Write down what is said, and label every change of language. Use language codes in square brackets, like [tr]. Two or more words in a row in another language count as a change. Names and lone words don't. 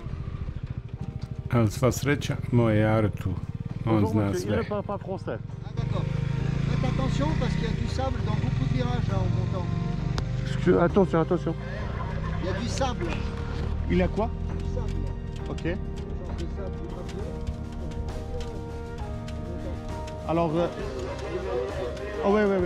[hr] Ali sva sreća, moj Jaro tu, on zna sve. [fr] Il parle pas français. Ah d'accord. Faites attention parce qu'il y a du sable dans beaucoup de virages là en montant. Attention, attention. Il y a du sable. Il a quoi? Du sable. Ok. Genre de sable, du papier. Alors... Ah ouais, ouais, ouais.